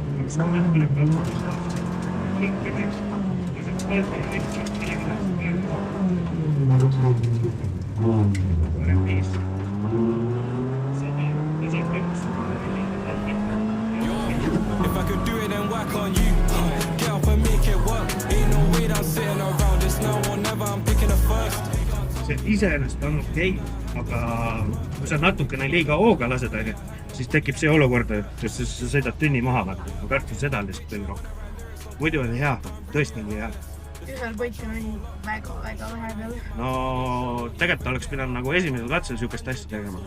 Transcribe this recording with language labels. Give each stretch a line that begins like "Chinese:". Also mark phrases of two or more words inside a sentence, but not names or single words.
English: If I could do it, then why can't you? Get up and make it work. Ain't no way that I'm sitting around this now or never, I'm picking the first.
Estonian: See iseenesest on okei, aga kui sa natukene liiga hooga lased, siis tekib see olukord, et sa sõidad tünni maha, ma kartun seda lihtsalt veel rohkem. Muidu oli hea, tõesti oli hea. Ühel võitjal oli väga vähe peal. No tegelikult oleks pidanud nagu esimesel katsel sihukest asja tegema.